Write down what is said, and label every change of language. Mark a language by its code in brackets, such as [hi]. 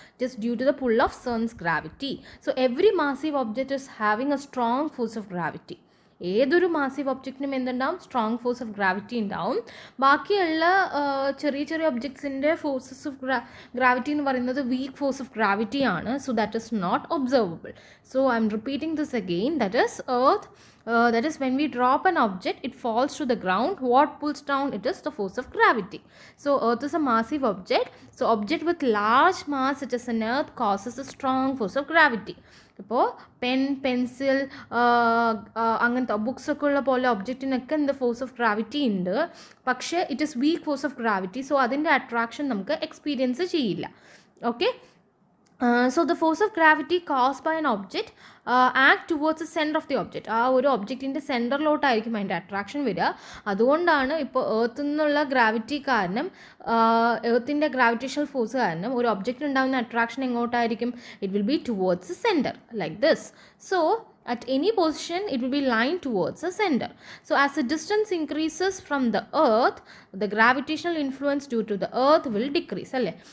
[en] Just due to the pull of sun's gravity. So every massive object is having a strong force of gravity. [ml] ഏതൊരു massive ഒബ്ജക്റ്റിനും എന്തുണ്ടാവും? Strong force of gravity ഉണ്ടാവും. ബാക്കിയുള്ള ചെറിയ ചെറിയ ഒബ്ജക്ട്സിൻ്റെ forces of gravity എന്ന് പറയുന്നത് week force of gravity ആണ്. [en] So that is not observable. So I'm repeating this again. That is earth. That is, when we drop an object, it falls to the ground. What pulls down it is the force of gravity. So earth is a massive object. So object with large mass such as an earth causes a strong force of gravity. [ml] ഇപ്പോൾ pencil അങ്ങനത്തെ ബുക്സൊക്കെ ഉള്ള പോലെ ഒബ്ജക്റ്റിനൊക്കെ എന്താ force of gravity ഉണ്ട്. പക്ഷേ [en] It is weak force of gravity. [ml] So അതിൻ്റെ attraction നമുക്ക് experience ചെയ്യില്ല. [en] Okay, so the force of gravity caused by an object act towards the center of the object. [ml] ആ ഒരു ഒബ്ജക്റ്റിൻ്റെ സെൻറ്ററിലോട്ടായിരിക്കും അതിൻ്റെ അട്രാക്ഷൻ വരിക. അതുകൊണ്ടാണ് ഇപ്പോൾ എർത്തിൽ നിന്നുള്ള ഗ്രാവിറ്റി കാരണം, എർത്തിൻ്റെ ഗ്രാവിറ്റേഷണൽ ഫോഴ്സ് കാരണം ഒരു ഒബ്ജക്റ്റ് ഉണ്ടാകുന്ന attraction എങ്ങോട്ടായിരിക്കും? [en] It will be towards the centre like this. So at any position it will be lined towards the center. So as the distance increases from the earth, the gravitational influence due to the earth will decrease [ml] അല്ലേ?